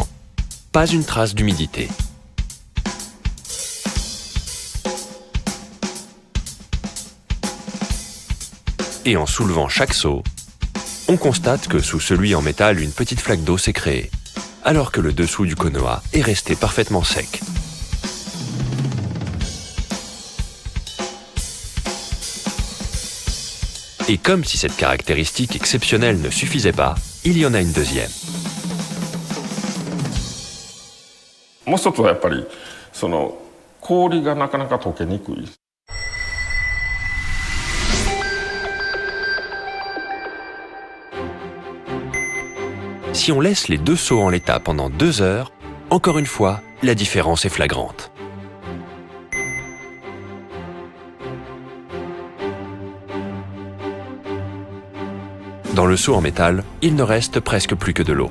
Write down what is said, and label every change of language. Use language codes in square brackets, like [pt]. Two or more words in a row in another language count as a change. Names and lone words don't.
[fr] Pas une trace d'humidité. Et en soulevant chaque seau, on constate que sous celui en métal, une petite flaque d'eau s'est créée, alors que le dessous du Konoha est resté parfaitement sec. Et comme si cette caractéristique exceptionnelle ne suffisait pas, il y en a une deuxième. [ja] もう一つはやっぱりその氷がなかなか溶けにくい。 [fr] Si on laisse les deux seaux en l'état pendant 2 heures, encore une fois, la différence est flagrante. Dans le seau en métal, il ne reste presque plus que de l'eau.